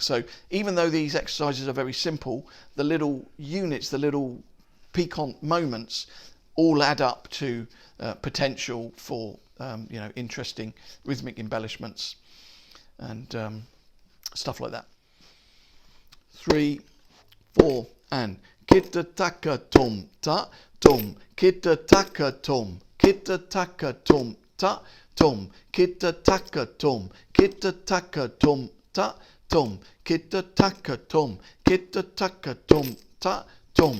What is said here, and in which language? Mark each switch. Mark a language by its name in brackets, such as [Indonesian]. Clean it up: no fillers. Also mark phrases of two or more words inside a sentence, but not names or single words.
[English] So even though these exercises are very simple, the little units, the little piquant moments all add up to potential for you know, interesting rhythmic embellishments and stuff like that. 3, 4 and kita taka tum ta tum. Kita taka tum. Kita taka tum ta tum. Kita taka tum. Kita taka tum ta tum. Kita taka tum. Kita taka tum ta tum.